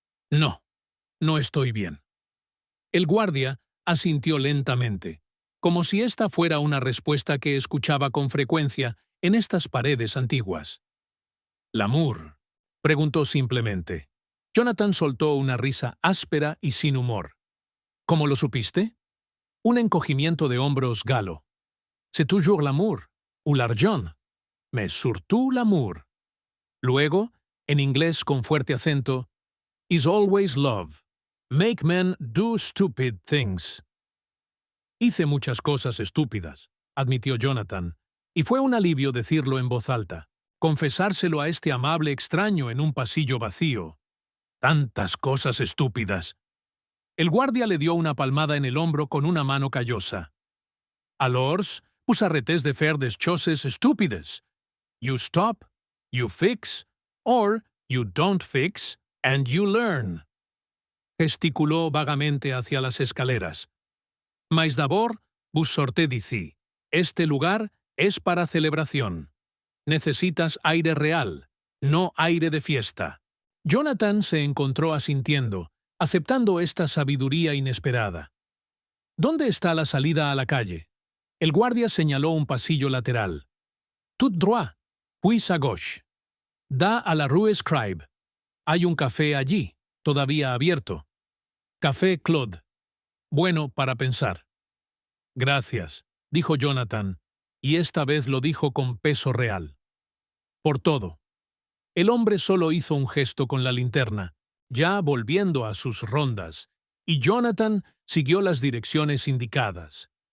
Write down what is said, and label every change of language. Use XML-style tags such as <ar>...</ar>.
<es>«No, no estoy bien». El guardia asintió lentamente, como si esta fuera una respuesta que escuchaba con frecuencia en estas paredes antiguas. «¿L'amour?», preguntó simplemente. Jonathan soltó una risa áspera y sin humor. «¿Cómo lo supiste?» Un encogimiento de hombros galo.</es> <fr>«C'est toujours l'amour, ou l'argent, mais surtout l'amour».</fr> <es>Luego, en inglés con fuerte acento,</es> <en>«is always love. Make men do stupid things».</en> <es>«Hice muchas cosas estúpidas», admitió Jonathan, y fue un alivio decirlo en voz alta, confesárselo a este amable extraño en un pasillo vacío. «Tantas cosas estúpidas». El guardia le dio una palmada en el hombro con una mano callosa.</es> <fr>«Alors, vous arrêtez de faire des choses stupides.</fr> <en>You stop, you fix, or you don't fix, and you learn».</en> <es>Gesticuló vagamente hacia las escaleras.</es> <fr>«Mais d'abord, vous sortez d'ici.</fr> <es>Este lugar es para celebración. Necesitas aire real, no aire de fiesta». Jonathan se encontró asintiendo, aceptando esta sabiduría inesperada. ¿Dónde está la salida a la calle? El guardia señaló un pasillo lateral.</es> <fr>Tout droit, puis à gauche.</fr> <es>Da a la Rue Scribe. Hay un café allí, todavía abierto. Café Claude. Bueno para pensar. Gracias, dijo Jonathan, y esta vez lo dijo con peso real. Por todo. El hombre solo hizo un gesto con la linterna, ya volviendo a sus rondas, y Jonathan siguió las direcciones indicadas.</es>